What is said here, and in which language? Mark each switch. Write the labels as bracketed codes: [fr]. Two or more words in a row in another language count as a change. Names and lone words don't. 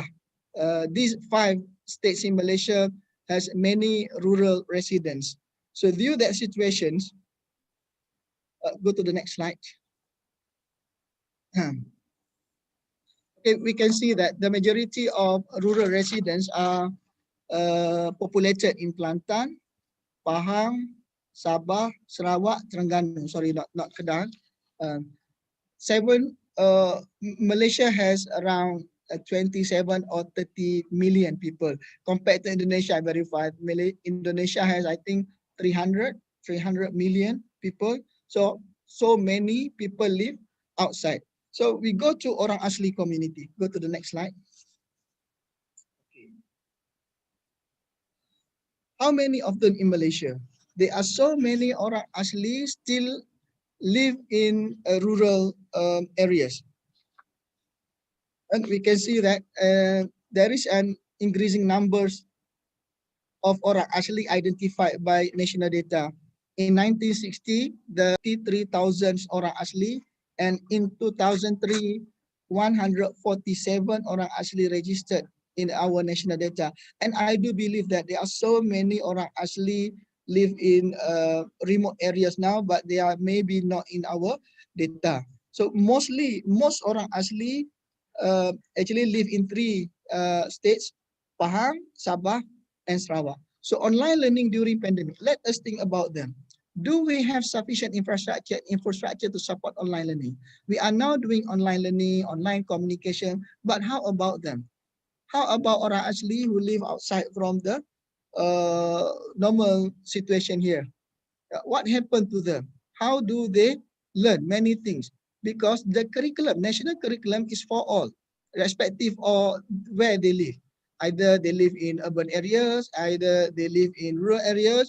[en] These 5 states in Malaysia has many rural residents. So due to that situations, go to the next slide. Okay, we can see that the majority of rural residents are populated in Kelantan, Pahang, Sabah, Sarawak, Terengganu. Sorry, not Kedah. Malaysia has around 27 or 30 million people. Compared to Indonesia, I verified. Indonesia has, I think, 300 million people. So many people live outside. So we go to [ms] orang asli [en] community. Go to the next slide. Okay. How many of them in Malaysia? There are so many [ms] orang asli [en] still live in rural areas. And we can see that there is an increasing numbers of [ms] orang asli [en] identified by national data. In 1960, the 3,000 [ms] orang asli, [en] and in 2003, 147 [ms] orang asli [en] registered in our national data. And I do believe that there are so many [ms] orang asli [en] live in remote areas now, but they are maybe not in our data. So most [ms] orang asli [en] actually live in 3 states, Pahang, Sabah, and Sarawak. So online learning during pandemic, let us think about them. Do we have sufficient infrastructure to support online learning? We are now doing online learning, online communication, but how about them? How about [ms] orang asli [en] who live outside from the normal situation here? What happened to them? How do they learn many things? Because the curriculum, national curriculum is for all, irrespective of where they live. Either they live in urban areas, either they live in rural areas.